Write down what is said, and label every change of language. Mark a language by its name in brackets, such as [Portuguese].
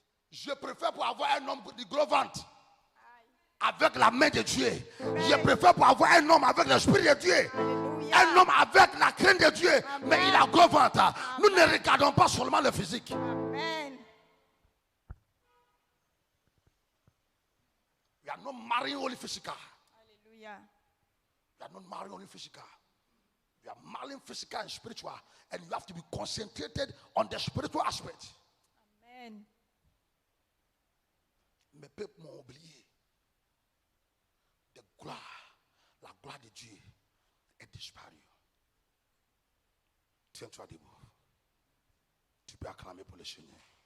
[French] Je préfère pour avoir un homme de gros ventre avec la main de Dieu. Amen. Je préfère pour avoir un homme avec l'esprit de Dieu. Alléluia. Un homme avec la crainte de Dieu. Amen. Mais il a gros ventre. Amen. Nous ne regardons pas seulement le physique. Amen. [English] We are not marrying only physical. [French] Alléluia. [English] We are not marrying only physical. We are marrying physical and spiritual. And you have to be concentrated on the spiritual aspect. [French] Amen. Mes peuples m'ont oublié. La gloire de Dieu est disparue. Tiens-toi debout. Tu peux acclamer pour le Seigneur.